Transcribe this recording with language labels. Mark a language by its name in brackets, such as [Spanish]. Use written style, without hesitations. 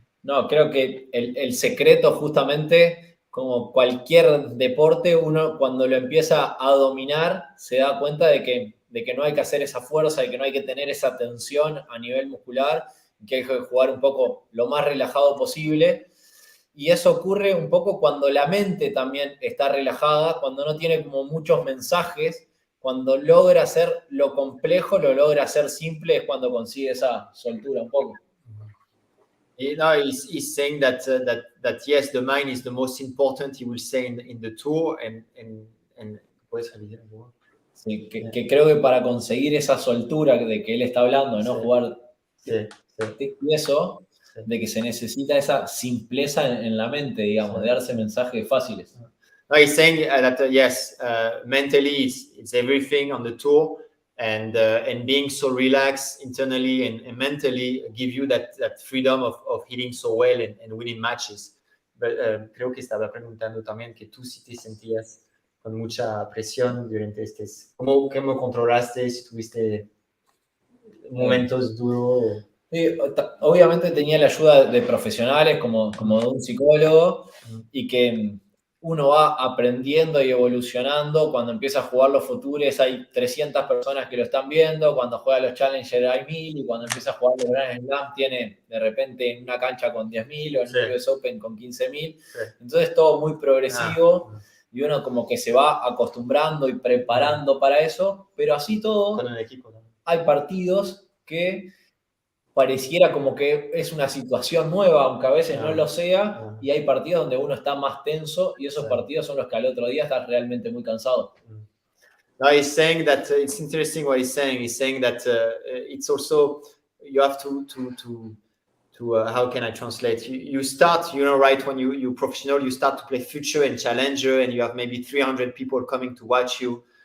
[Spanish] No, creo que el secreto justamente, como cualquier deporte, uno cuando lo empieza a dominar se da cuenta de que no hay que hacer esa fuerza, de que no hay que tener esa tensión a nivel muscular, que hay que jugar un poco lo más relajado posible. Y eso ocurre un poco cuando la mente también está relajada, cuando no tiene como muchos mensajes, cuando logra hacer lo complejo, lo logra hacer simple, es cuando consigue esa soltura un poco. [English] No, he's saying that yes, the mind is the most important. He will say in the tour and [Spanish] ¿puedes repetir? Sí, que creo que para conseguir esa soltura de que él está hablando, de no Sí. jugar Sí. y eso, Sí. de que se necesita esa simpleza en la mente, digamos, Sí. de darse mensajes fáciles. [English] No, he's saying that yes, mentally it's everything on the tour, and being so relaxed internally and mentally give you that freedom of hitting so well and winning matches. [Spanish] But, creo que estaba preguntando también que tú sí te sentías con mucha presión durante ¿Cómo controlaste si tuviste momentos duros? Sí, obviamente tenía la ayuda de profesionales como de un psicólogo y que uno va aprendiendo y evolucionando. Cuando empieza a jugar los futures hay 300 personas que lo están viendo, cuando juega los Challenger hay 1000 y cuando empieza a jugar los Grand Slam tiene de repente una cancha con 10.000 o en un US Open con 15.000. Entonces todo muy progresivo y uno como que se va acostumbrando y preparando para eso, pero así todo Con el equipo, ¿no? hay partidos que pareciera como que es una situación nueva, aunque a veces no lo sea, y hay partidos donde uno está más tenso y esos partidos son los que al otro día estás realmente muy cansado. [English] No, he's saying that it's interesting what he's saying. He's saying that it's also you have to how can I translate? You start, right when you professional, you start to play future and challenger, and you have maybe 300 people coming to watch you.